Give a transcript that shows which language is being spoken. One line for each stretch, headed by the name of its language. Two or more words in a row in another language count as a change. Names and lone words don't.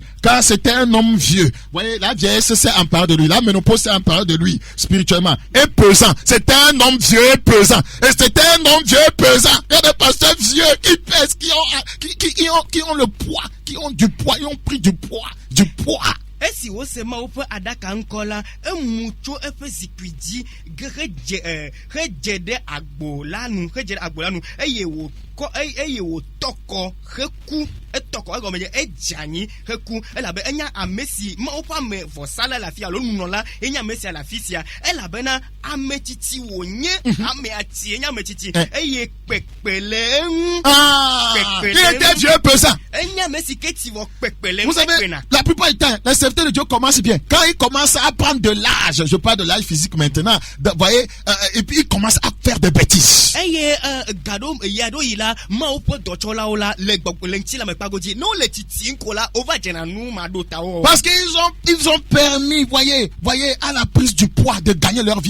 French: Car c'était un homme vieux. Voyez, la vieillesse s'est emparée de lui. La ménopause s'est emparée de lui, spirituellement. Et pesant. C'était un homme vieux et pesant. Et c'était un homme vieux et pesant. Il y a des pasteurs vieux qui pèsent, qui ont le poids, qui ont du poids, ils ont pris du poids.
Ewe: Esi wo se ma woƒe adaka ŋkɔ la emucho eƒe zikpui dzi hedze ɖe agbo la nu eye wòtɔkɔ heku etɔkɔ egɔme dze edze anyi heku elabe enya ame si ma woƒe ame vɔsala le afi alo nunɔla enya ame sia le afi sia elabena ame tsitsi wònye ame ati enya ame tsitsi eye kpekpe le eŋu.
French: Il était vieux pesant.
Ewe: Enya ame si ke ti wɔ kpekpe le
French: Vous savez, la plupart du temps, les serviteurs de Dieu commencent bien. Quand ils commencent à prendre de l'âge, je parle de l'âge physique maintenant, vous voyez, et puis ils commencent à faire des bêtises. Parce qu'ils ont permis, voyez, à la prise du poids de gagner leur vie.